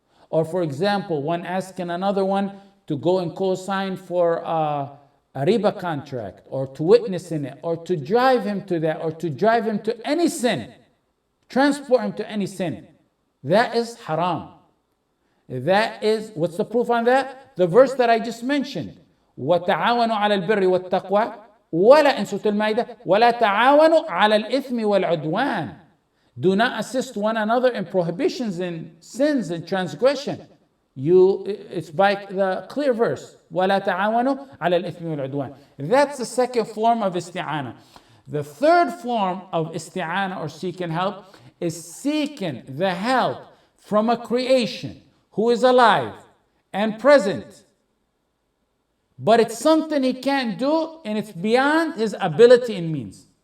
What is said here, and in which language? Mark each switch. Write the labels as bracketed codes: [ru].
[en] Or, for example, one asking another one to go and co-sign for a riba contract, or to witness in it, or to drive him to that, or to drive him to any sin, transport him to any sin. That is haram. That is, what's the proof on that? The verse that I just mentioned. [ar] وَتَعَاوَنُوا عَلَى الْبِرِّ وَالتَّقْوَى وَلَا [en] in Surah Al-Ma'idah [ar] وَلَا تَعَاوَنُوا عَلَى الْإِثْمِ وَالْعُدْوَانِ. [en] Do not assist one another in prohibitions and sins and transgression. It's by the clear verse. [ar] وَلَا تَعَاوَنُوا عَلَى الْإِثْمِ وَالْعُدْوَانِ. [en] That's the second form of isti'anah. The third form of isti'anah or seeking help is seeking the help from a creation who is alive and present, but it's something he can't do and it's beyond his ability and means.